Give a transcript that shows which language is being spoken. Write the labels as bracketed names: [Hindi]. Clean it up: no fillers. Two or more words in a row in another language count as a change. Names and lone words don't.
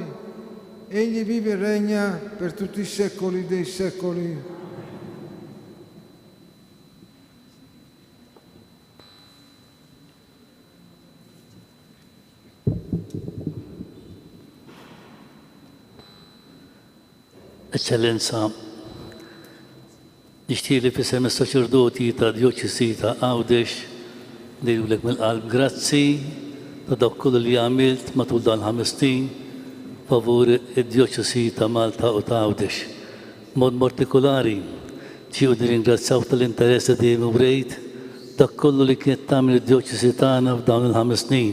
[Italian] Egli vive e regna per tutti i secoli dei secoli. Eccellenza, [Maltese] nixtieq li fisem is-saċerdoti ta' Djoċesi ta' Għawdex ngħidulek mill-qalb grazzi ta' dak kollu li għamilt matul dan 5 snin favur id-Djoċesi ta' Malta u ta' Għawdex. Mod partikolari ġiequ nirringrazzjaw tal-interess li dejjem urejt dak kollu li kienet tagħmel id-Djoċesi tagħna f'dawn il-5 snin.